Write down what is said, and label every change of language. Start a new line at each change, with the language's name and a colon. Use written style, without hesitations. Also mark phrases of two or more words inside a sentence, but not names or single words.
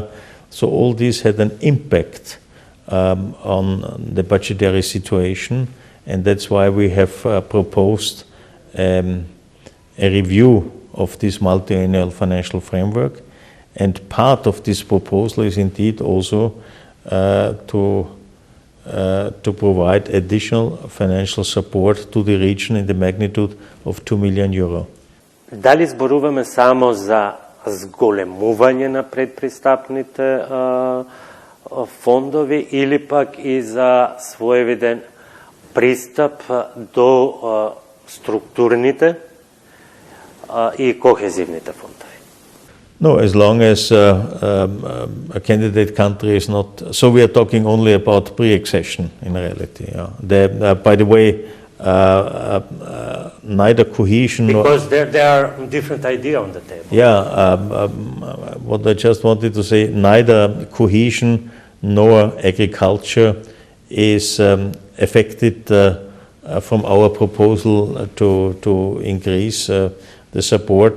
English: So all this had an impact on the budgetary situation, and that's why we have proposed a review of this multi-annual financial framework. And part of this proposal is indeed also to provide additional financial support to the region in the magnitude of 2 million euro.
Macedonian: Дали зборуваме само за зголемување на предпристапните фондови или пак и за своевиден пристап до структурните и кохезивните фондови?
English: No, as long as a candidate country is not, so we are talking only about pre-accession in reality. Yeah. By the way, neither cohesion because there are different ideas on the table. Yeah, what I just wanted to say, neither cohesion nor agriculture is affected from our proposal to increase the support.